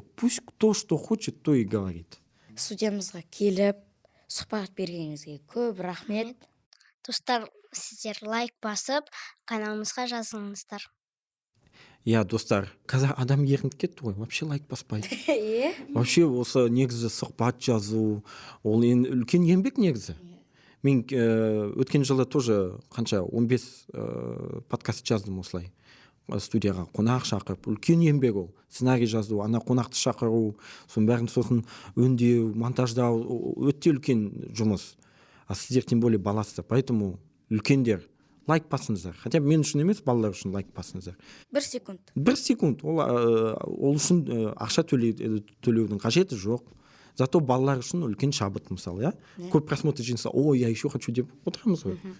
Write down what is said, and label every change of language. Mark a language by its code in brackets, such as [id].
[ru] Пусть кто что хочет, то и говорит. [kk] Студиямызға келіп, сұхбат бергеніңізге көп рахмет. Достар, сіздер лайк басып, каналымызға жазыңыздар. Иә, достар, қазір адам ерініп кетті ғой, вообще лайк баспайды. Вообще осы негізі сұхбат жазу, ол үлкен еңбек негізі. Мен өткен жылы тоже қанша 15 подкаст жаздым осылай. Студияға қонақ шақырып, үлкен еңбек ол. Сценарий жазу, ана қонақты шақыру, соның бәрін сосын өңдеу, монтаждау, өте үлкен жұмыс. А сіздер [ru] тем более [kk] баласы, поэтому үлкендер лайк басыңыздар. Хотя мен үшін емес, балалар үшін лайк басыңыздар. 1 секунд. 1 секунд. Ол үшін ақша төлеудің қажеті жоқ. Зато балалар үшін үлкен шабыт мысалы, иә? Көп просмотр жинаса, ой, [ru] я еще хочу [kk] деп отырамыз ғой.